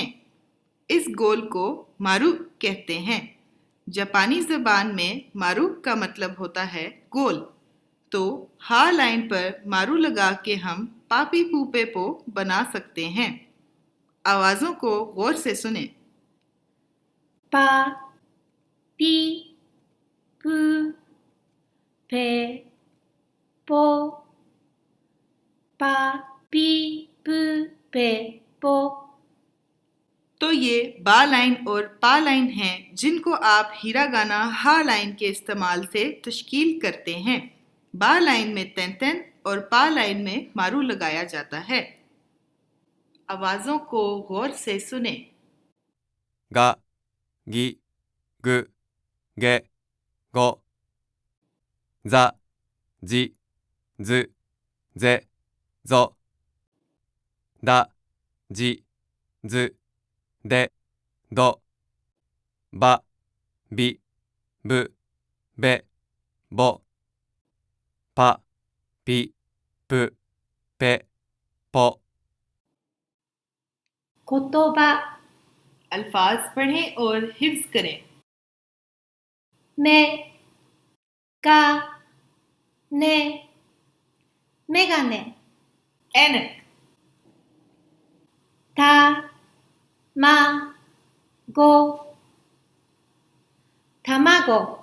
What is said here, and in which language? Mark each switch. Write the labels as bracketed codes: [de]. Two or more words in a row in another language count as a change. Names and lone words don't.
[ur] اس گول کو مارو کہتے ہیں. جاپانی زبان میں مارو کا مطلب ہوتا ہے گول. تو ہا لائن پر مارو لگا کے ہم [ja] ぱぴ ぷぺ ぽ [ur] بنا سکتے ہیں. آوازوں کو غور سے سنے. [ja] ば、び、ぶ、べ、ぼ、ば、び、ぶ、べ、ぼ。 [ur] تو یہ با لائن اور پا لائن ہیں جن کو آپ ہیراگانا ہا لائن کے استعمال سے تشکیل کرتے ہیں. با لائن میں [ja] てんてん [ur] اور پا لائن میں مارو لگایا جاتا ہے. آوازوں کو غور سے سنے. [ja] が、ぎ、ぐ、げ、ご、ざ、じ、ず、ぜ、ぞ、だ、じ、ず、で、ど、ば、び、ぶ、べ、ぼ、ぱ、ぴ、ぷ、ぺ、ぽ。言葉、 [ur] الفاظ پڑھیں اور حفظ کریں. [ja] め、が、ね、メガネ、 [ur] عینک, [ja] た、ま、ご、卵、